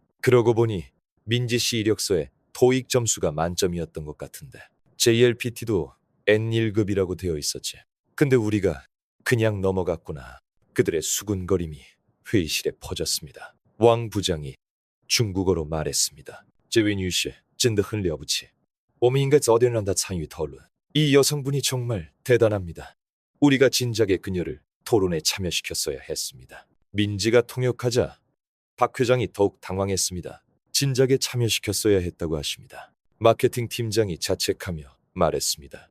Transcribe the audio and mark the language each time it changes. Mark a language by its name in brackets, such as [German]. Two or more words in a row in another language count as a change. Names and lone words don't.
[Korean] 그러고 보니 민지 씨 이력서에 토익 점수가 만점이었던 것 같은데 JLPT도 N1급이라고 되어 있었지. 근데 우리가 그냥 넘어갔구나. 그들의 수군거림이 회의실에 퍼졌습니다. 왕 부장이 중국어로 말했습니다. [Chinese] 这位女士真的很了不起我们应该早点让她参与讨论 [Korean] 이 여성분이 정말 대단합니다. 우리가 진작에 그녀를 토론에 참여시켰어야 했습니다. 민지가 통역하자 박 회장이 더욱 당황했습니다. 진작에 참여시켰어야 했다고 하십니다. 마케팅 팀장이 자책하며 말했습니다.